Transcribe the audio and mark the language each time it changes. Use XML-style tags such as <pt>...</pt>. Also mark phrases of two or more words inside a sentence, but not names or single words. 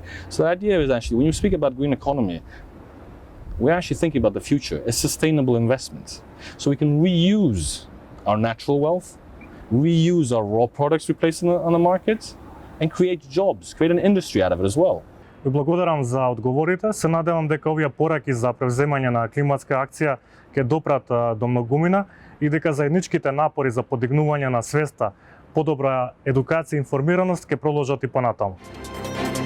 <en>So the idea is actually, when you speak about green economy, we're actually thinking about the future, a sustainable investment. So we can reuse our natural wealth, reuse our raw products we place on the market, and create jobs, create an industry out of it as well.</en> <mk>Ви благодарам за одговорите. Се надевам дека овие пораки за превземање на климатска акција ќе допрат до многумина и дека заедничките напори за подигнување на свеста, подобра едукација и информираност ќе продолжат и понатаму.</mk>